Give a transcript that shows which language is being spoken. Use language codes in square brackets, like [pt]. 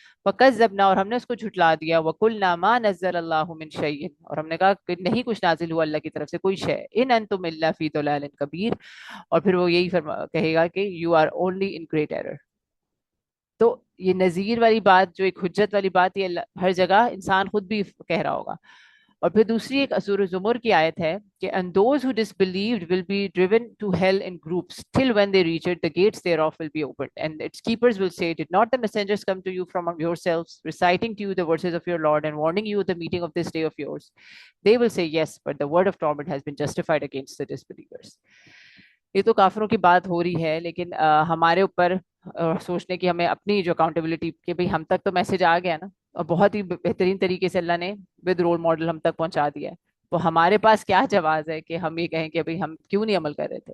[hi] फकज़्ज़बना, और हमने उसको झुटला दिया। [ar] वकुलना मा नज़्ज़ल अल्लाहु मिन शैइन, [hi] और हमने कहा कि नहीं कुछ नाजिल हुआ अल्लाह की तरफ से कोई शय। [ar] इन अंतुम इल्ला फी दलालिन कबीर, [hi] और फिर वो यही कहेगा कि [en] You are only in great error. [hi] तो ये नजीर वाली बात, जो एक हुज्जत वाली बात, ये हर जगह इंसान खुद भी कह रहा होगा। और फिर दूसरी एक सूरह ज़ुमर की आयत है कि [en] and those who disbelieved will be driven to hell in groups till when they reach it the gates thereof will be opened and its keepers will say, did not the messengers come to you from yourselves reciting to you the verses of your Lord and warning you of the meeting of this day of yours? They will say yes, but the word of torment has been justified against the disbelievers. [hi] ये तो काफिरों की बात हो रही है, लेकिन हमारे ऊपर सोचने की, हमें अपनी जो अकाउंटेबिलिटी, कि भाई हम तक तो मैसेज आ गया ना, और बहुत ही बेहतरीन तरीके से अल्लाह ने विद रोल मॉडल हम तक पहुंचा दिया है। तो हमारे पास क्या जवाब है कि हम ये कहें कि भाई हम क्यों नहीं अमल कर रहे थे।